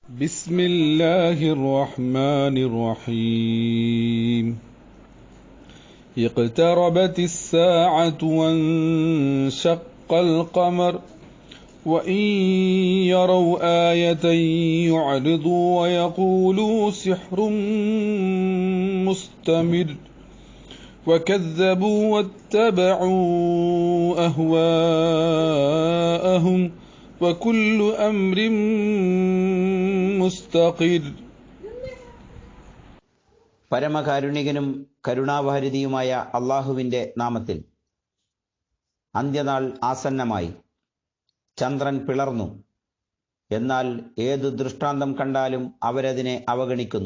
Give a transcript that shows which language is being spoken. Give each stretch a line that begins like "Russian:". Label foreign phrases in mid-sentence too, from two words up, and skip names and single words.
Arabic: بسم الله الرحمن الرحيم اقتربت الساعة وانشق القمر وإن يروا آية يعرضوا ويقولوا سحر مستمر وكذبوا واتبعوا أهواءهم وكل أمر മുസ്തഖിർ.
Malayalam: പരമകാരുണികനും കരുണാവഹരിതിയുമായ അള്ളാഹുവിൻ്റെ നാമത്തിൽ. അന്ത്യനാൾ ആസന്നമായി. ചന്ദ്രൻ പിളർന്നു. എന്നാൽ ഏതു ദൃഷ്ടാന്തം കണ്ടാലും അവരതിനെ അവഗണിക്കുന്നു.